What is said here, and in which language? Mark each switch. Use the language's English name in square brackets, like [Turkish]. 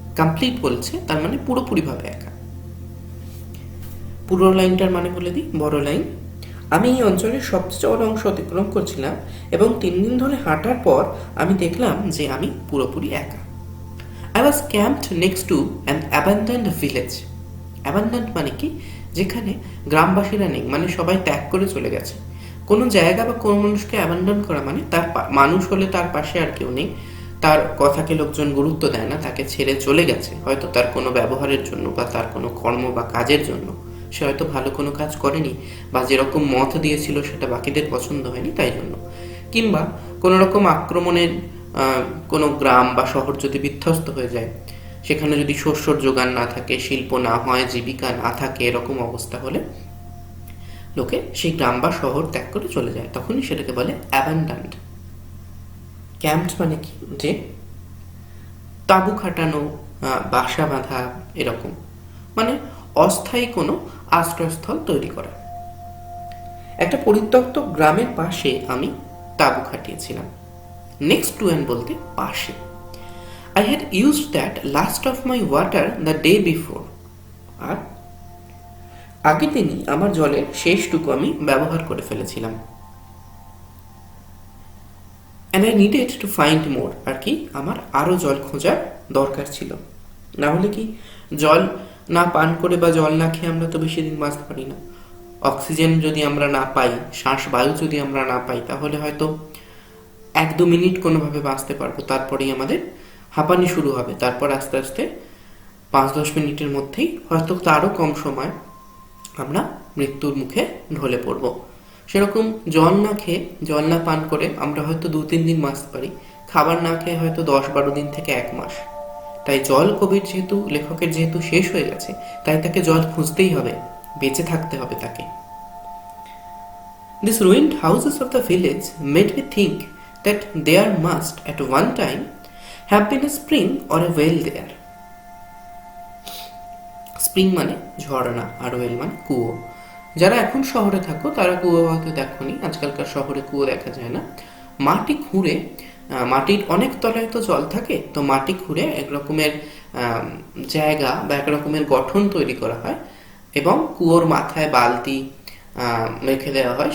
[Bangla] Complete বলছে, তার মানে পুরোপুরিভাবে একা। পুরো লাইনটার মানে বলে দিই, বড় লাইন। আমি এই অঞ্চলের সবচেয়ে চওড়া অংশ অতিক্রম করছিলাম এবং 3 দিন ধরে হাঁটার পর আমি দেখলাম যে আমি পুরোপুরি একা। [English] I was camped next to an abandoned village. [Bangla] Abandoned মানে কি? যেখানে গ্রামবাসীরা নেই, মানে সবাই ত্যাগ করে চলে গেছে। কোনো জায়গা বা কোনো মানুষকে অ্যাবান্ডন করা মানে তার মানুষ হলে তার পাশে আর কেউ নেই, তার কথাকে লোকজন গুরুত্ব দেয় না, তাকে ছেড়ে চলে গেছে, হয়তো তার কোনো ব্যবহারের জন্য বা তার কোনো কর্ম বা কাজের জন্য। সে হয়তো ভালো কোনো কাজ করেনি, বা যেরকম মত দিয়েছিল সেটা বাকিদের পছন্দ হয়নি তাই জন্য, কিংবা কোনো রকম আক্রমণের কোনো গ্রাম বা শহর যদি বিধ্বস্ত হয়ে যায়, সেখানে যদি শস্যর যোগান না থাকে, শিল্প না হয়, জীবিকা না থাকে, এরকম অবস্থা হলে লোকে সেই গ্রাম বা শহর ত্যাগ করে চলে যায়, তখনই সেটাকে বলে অ্যাবান্ডন্ড। ক্যাম্প মানে কি? যে তাঁবু খাটানো, বাসা বাঁধা, এরকম, মানে অস্থায়ী কোনো আশ্রয়স্থল তৈরি করা। একটা পরিত্যক্ত গ্রামের পাশে আমি তাঁবু খাটিয়েছিলাম। নেক্সট টু অ্যান্ড বলতে পাশে। [English] I had used that last of my water the day before. [Bangla] আর আগের দিনই আমার জলের শেষটুকু আমি ব্যবহার করে ফেলেছিলাম। [English] And I needed to find more. [Bangla] আর কি? আমার আরও জল খোঁজার দরকার ছিল, না হলে কি জল না পান করে বা জল না খেয়ে আমরা তো বেশি দিন বাঁচতে পারি না। অক্সিজেন যদি আমরা না পাই, শ্বাস বায়ু যদি আমরা না পাই, তাহলে হয়তো 1-2 মিনিট কোনোভাবে বাঁচতে পারবো, তারপরেই আমাদের হাঁপানি শুরু হবে। তারপর আস্তে আস্তে 5-10 মিনিটের মধ্যেই, হয়তো তারও কম সময়, আমরা মৃত্যুর মুখে ঢলে পড়ব। সেরকম জল না খেয়ে, জল না পান করে আমরা হয়তো 2-3 দিন বাঁচতে পারি, খাবার না খেয়ে হয়তো 10-12 দিন থেকে 1 মাস। তাই জল কবির যেহেতু, লেখকের যেহেতু শেষ হয়ে গেছে, তাই তাকে জল খুঁজতেই হবে, বেঁচে থাকতে হবে তাকে। [English] These ruined houses of the village made me think that there must at one time have been a spring or a well there. [Bangla] Spring মানে ঝর্ণা, আর ওয়েল মানে কুয়ো। যারা এখন শহরে থাকো তারা কুয়ো হয়তো দেখোনি, আজকালকার শহরে কুয়ো দেখা যায় না। মাটি খুঁড়ে, মাটির অনেক তলায় তো জল থাকে, তো মাটি খুঁড়ে এক রকমের জায়গা বা এক রকমের গঠন তৈরি করা হয়, এবং কুয়োর মাথায় বালতি রেখে দেওয়া হয়।